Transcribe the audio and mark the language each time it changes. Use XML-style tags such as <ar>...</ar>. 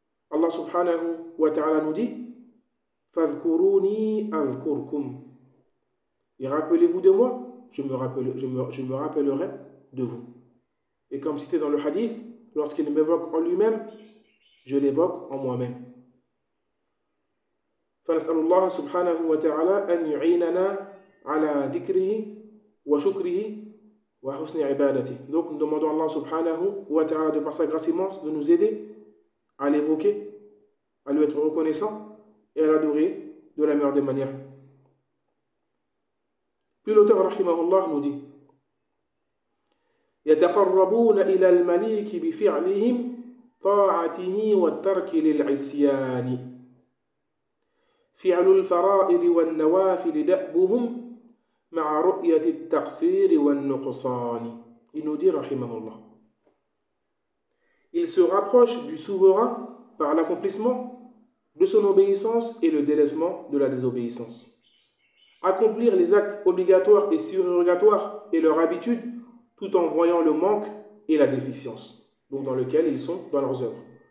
<fr>Allah subhanahu wa ta'ala nous dit «</fr> <ar>Fadhkuruni adhkurkum</ar> <fr>» et rappelez-vous de moi, je me rappellerai de vous. Et comme cité dans le hadith, lorsqu'il m'évoque en lui-même, je l'évoque en moi-même.</fr> <ar>فنسأل الله سبحانه وتعالى أن يعيننا على ذكره وشكره وحسن عبادته.</ar> <fr>Donc nous demandons à Allah subhanahu wa ta'ala de par sa grâce immense de nous aider à l'évoquer, à lui être reconnaissant et à l'adorer de la meilleure des manières. Puis l'auteur rahimahullah nous dit:</fr> <ar>يتقربون إلى المليك بفعلهم طاعته والترك للعصيان. فعل الفرائض والنوافل دأبهم مع رؤية التقصير والنقصان.</ar> <fr>Il nous dit, rahimahullah, il se rapproche du souverain par l'accomplissement de son obéissance et le délaissement de la désobéissance. Accomplir les actes obligatoires et surrogatoires et leur habitude tout en voyant le manque et la déficience, donc dans lequel ils sont dans leurs œuvres.</fr>